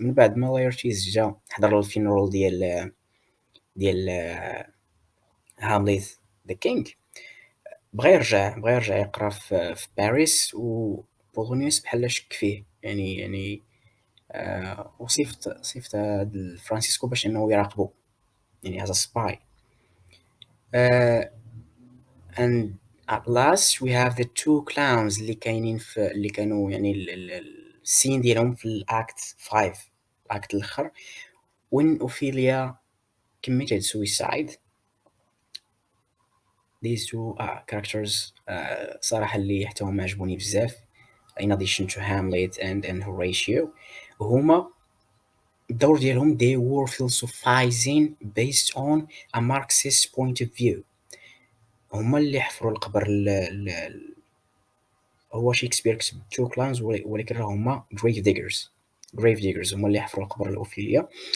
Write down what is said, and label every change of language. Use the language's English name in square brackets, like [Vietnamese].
[Arabic] من بعد ما Laertes جا حضر الفينرال ديال هامليت ذا كينغ، بغى يرجع يقرا في باريس، وبولونيوس بحال شك فيه، يعني وصيفط هاد فرانسيسكو باش انه يراقبو، يعني [English] as a spy. And at last we have the two clowns [Arabic] اللي كانوا يعني السين ديالهم في الاكت 5، الاكت الاخر [English] when Ophelia committed suicide. These two characters [Arabic] صراحة اللي حتى هما عجبوني بزاف [English] in addition to Hamlet and Horatio. [Arabic] هما الدور ديالهم [English] they were philosophizing based on a Marxist point of view. [Arabic] هما اللي حفروا القبر هو شكسبير كتب تو كلاينز، ولكن راه هما [English] grave diggers [Arabic] هما اللي حفروا القبر الأوفيليا.